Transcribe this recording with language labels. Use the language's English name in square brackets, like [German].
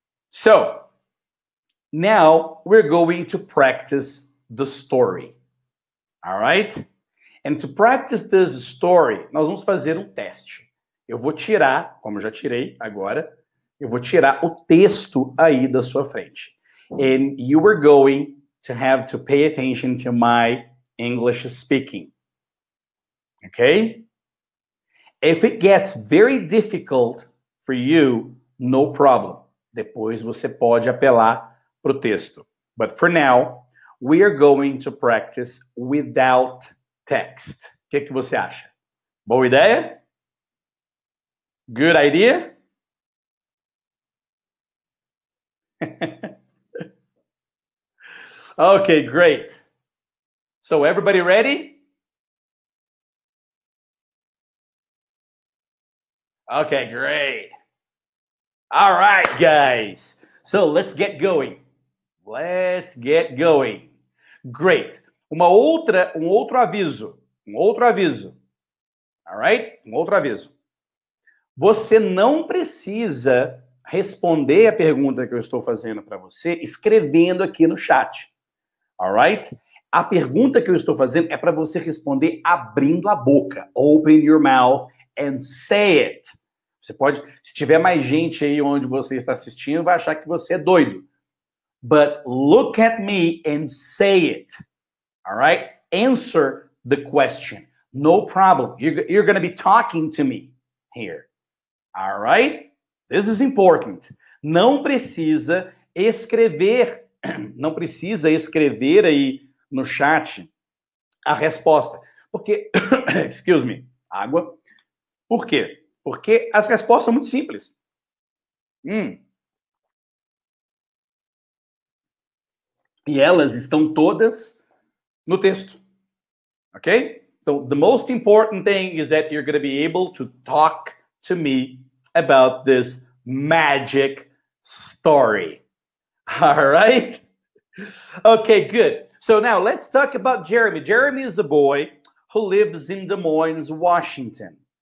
[English] So, now we're going to practice the story. All right? And to practice this story, [Portuguese] nós vamos fazer um teste. Eu vou tirar, como eu já tirei agora, eu vou tirar o texto aí da sua frente. [English] And you are going to have to pay attention to my English speaking. Okay? If it gets very difficult for you, no problem. [Portuguese] Depois você pode apelar para o texto. [English] But for now, we are going to practice without text. [Portuguese] O que você acha? Boa ideia? [English] Good idea? Okay, great. So everybody ready? Okay, great. All right, guys. So let's get going. Let's get going. Great. [Portuguese] Um outro aviso. [English] All right? [Portuguese] Um outro aviso. Você não precisa responder a pergunta que eu estou fazendo para você escrevendo aqui no chat. [English] Alright? [Portuguese] A pergunta que eu estou fazendo é para você responder abrindo a boca. [English] Open your mouth and say it. [Portuguese] Você pode, se tiver mais gente aí onde você está assistindo, vai achar que você é doido. [English] But look at me and say it. Alright? answer the question. No problem. You're going to be talking to me here. All right? This is important. [Portuguese] Não precisa escrever, não precisa escrever aí no chat a resposta. Porque, [English] excuse me, [Portuguese] água. Por quê? Porque as respostas são muito simples. E elas estão todas no texto. Ok? [English] So the most important thing is that you're going to be able to talk to me about this magic story. All right? Okay, good. So now let's talk about Jeremy. Jeremy is a boy who lives in Des Moines, Washington.